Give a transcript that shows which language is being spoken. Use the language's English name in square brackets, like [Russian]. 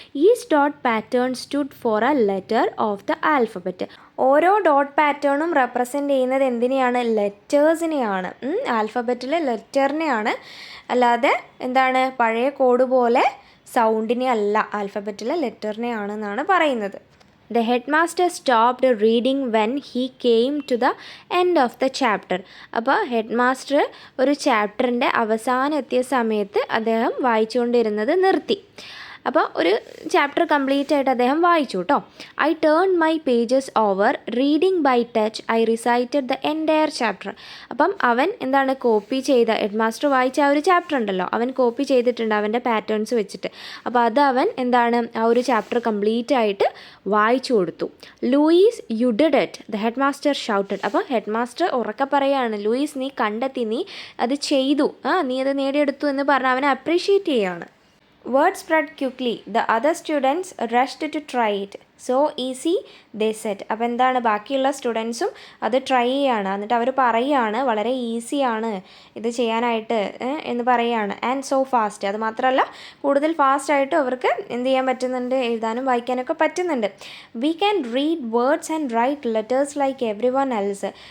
[English] Each dot pattern stood for a letter of the alphabet. [Malayalam] ഓരോ dot പാറ്റേണും represent ചെയ്യുന്നത് എന്തിനെയാണ്? ലെറ്റേഴ്സിനെയാണ്. ആൽഫബറ്റിലെ ലെറ്ററിനെയാണ്. അല്ലാതെ എന്താണ് പഴയ കോഡ് പോലെ സൗണ്ടിനെ അല്ല, ആൽഫബറ്റിലെ ലെറ്ററിനെയാണെന്നാണ് പറയുന്നത്. [English] The headmaster stopped reading when he came to the end of the chapter. [Malayalam] അപ്പോൾ ഹെഡ് മാസ്റ്റർ ഒരു ചാപ്റ്ററിൻ്റെ അവസാനം എത്തിയ സമയത്ത് അദ്ദേഹം വായിച്ചുകൊണ്ടിരുന്നത് നിർത്തി. അപ്പോൾ ഒരു ചാപ്റ്റർ കംപ്ലീറ്റ് ആയിട്ട് അദ്ദേഹം വായിച്ചു കേട്ടോ. [English] I turn my pages over reading by touch I recited the entire chapter. [Malayalam] അപ്പം അവൻ എന്താണ് കോപ്പി ചെയ്ത ഹെഡ് മാസ്റ്റർ വായിച്ച ആ ഒരു ചാപ്റ്റർ ഉണ്ടല്ലോ, അവൻ കോപ്പി ചെയ്തിട്ടുണ്ട് അവൻ്റെ പാറ്റേൺസ് വെച്ചിട്ട്. അപ്പോൾ അത് അവൻ എന്താണ് ആ ഒരു ചാപ്റ്റർ കംപ്ലീറ്റ് ആയിട്ട് വായിച്ചു കൊടുത്തു. [English] Louis you did it the head master shouted. [Malayalam] അപ്പോൾ ഹെഡ് മാസ്റ്റർ ഉറക്കെ പറയുകയാണ്, ലൂയിസ് നീ കണ്ടെത്തി, നീ അത് ചെയ്തു, നീ അത് നേടിയെടുത്തു എന്ന് പറഞ്ഞ് അവനെ അപ്രീഷിയേറ്റ് ചെയ്യുകയാണ്. [English] Word spread quickly. The other students rushed to try it. So easy, they said. [Malayalam] അപ്പോൾ എന്താണ് ബാക്കിയുള്ള സ്റ്റുഡൻസും അത് ട്രൈ ചെയ്യാണ്. എന്നിട്ട് അവർ പറയുകയാണ് വളരെ ഈസിയാണ് ഇത് ചെയ്യാനായിട്ട് എന്ന് പറയുകയാണ്. [English] And so fast. [Malayalam] അത് മാത്രമല്ല കൂടുതൽ ഫാസ്റ്റായിട്ടും അവർക്ക് എന്ത് ചെയ്യാൻ പറ്റുന്നുണ്ട്, എഴുതാനും വായിക്കാനൊക്കെ പറ്റുന്നുണ്ട്. [English] We can read words and write letters like everyone else.